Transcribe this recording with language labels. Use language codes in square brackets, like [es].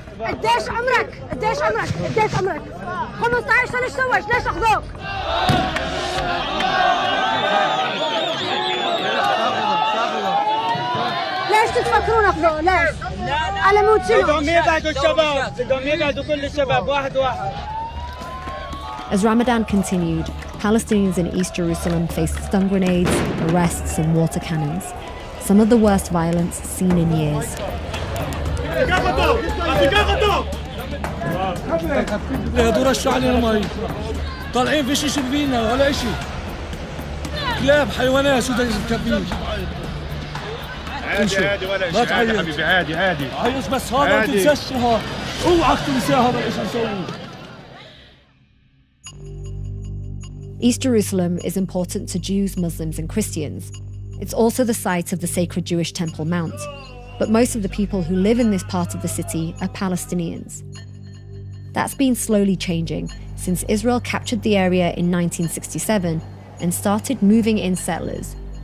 [ar] قديش عمرك؟ قديش عمرك؟ قديش عمرك؟ 15 سنه ايش سويت؟ ليش اخذوك؟ ليش تفكرون اخذوه؟ ليش؟ على مود شنو؟ بدهم يقعدوا الشباب، بدهم يقعدوا كل الشباب واحد واحد. [en] As Ramadan continued, Palestinians in East Jerusalem faced stun grenades, arrests, and water cannons. Some of the worst violence seen in years. [ar] هدول رشوا علينا مي طالعين في شيء فينا ولا شيء كلاب حيوانات شو بدك تكبير عادي ولا شيء عادي حبيبي عادي عيش بس هذا ما تنساش اوعك تنسى هذا ايش نسوي. [en] East Jerusalem is important to Jews, Muslims, and Christians. It's also the site of the sacred Jewish Temple Mount. But most of the people who live in this part of the city are Palestinians. That's been slowly changing since Israel captured the area in 1967 and started moving in settlers.